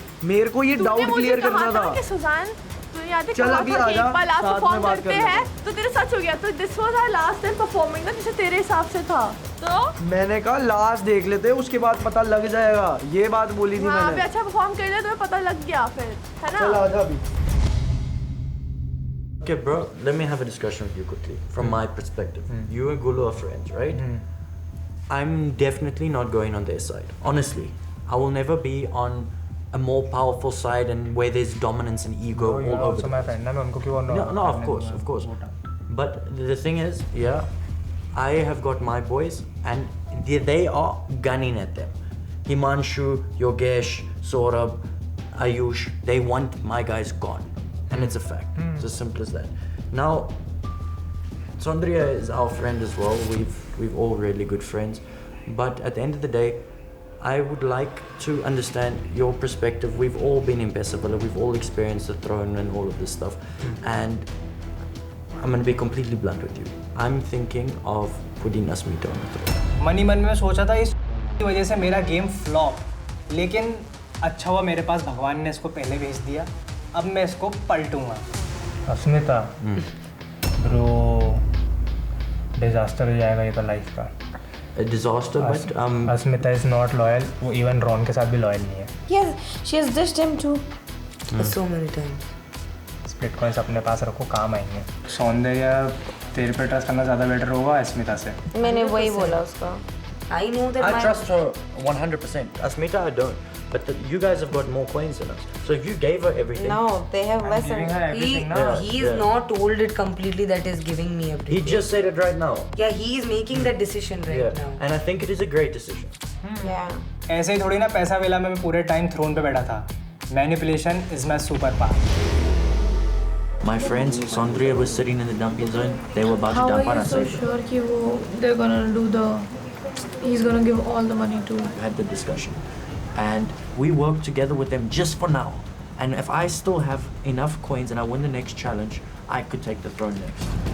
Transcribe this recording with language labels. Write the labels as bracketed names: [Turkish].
[Hindi] मेरे को ये डाउट क्लियर करना था। चल अभी आ जा, साथ में बात करते हैं। तो तेरे सच हो गया, तो [English] this was our last time performing [Hindi] ना, जैसे तेरे हिसाब से था। तो मैंने कहा लास्ट देख लेते, उसके बाद पता लग जाएगा, ये बात बोली थी मैंने। पे अच्छा परफॉर्म कर लिया तो पता लग गया फिर, है ना? चल आ जा अभी। [English] Okay, bro, let me have a discussion with you quickly. From my perspective, you and Gulu are friends, right? I'm definitely not going on their side. Honestly, I will never be on a more powerful side and where there's dominance and ego all over. Also my friend, [Hindi] मैं उनको क्यों [English] No, of course. But the thing is, yeah, I have got my boys and they are gunning at them. Himanshu, Yogesh, Saurabh, Ayush, they want my guys gone. And it's a fact. It's as simple as that. Now, Sondria is our friend as well. We've all really good friends. But at the end of the day, I would like to understand your perspective. We've all been in Besavilla, we've all experienced the throne and all of this stuff. And I'm going to be completely blunt with you. I'm thinking of putting Asmita on the throne. [Hindi] मन ही मन में सोचा था इस की वजह से मेरा गेम फ्लॉप, लेकिन अच्छा हुआ मेरे पास भगवान ने इसको पहले भेज दिया. अब मैं इसको पलटूंगा. अस्मिता ब्रो, डिजास्टर हो जाएगा ये तो लाइफ का. [English] Disaster, but Asmita is not loyal. [Hindi] वो इवन रॉन के साथ भी लॉयल नहीं है. [English] Yes, she has dished him too. So many times. [Hindi] Split coins अपने पास रखो, काम आएंगे. सौंदर्य तेरे पे ट्रस्ट करना ज़्यादा बेटर होगा अस्मिता से. मैंने वही बोला उसका. [English] I know that. I trust her 100%. Asmita, I don't. But you guys have got more coins than us. So if you gave her everything. No, they have less. He is not told it completely that is giving me everything. He just said it right now. Yeah, he is making that decision right now. And I think it is a great decision. Yeah. [Hindi] ऐसे ही थोड़ी ना पैसा वेला में मैं पूरे time throne पे बैठा था. [English] Manipulation is my superpower. My friends, Sondria was sitting in the dumping zone. They were about to dump on us. How are you so sure [Hindi] कि वो [English] they're gonna do the? He's gonna give all the money to. We had the discussion. And we worked together with them just for now. And if I still have enough coins and I win the next challenge, I could take the throne next.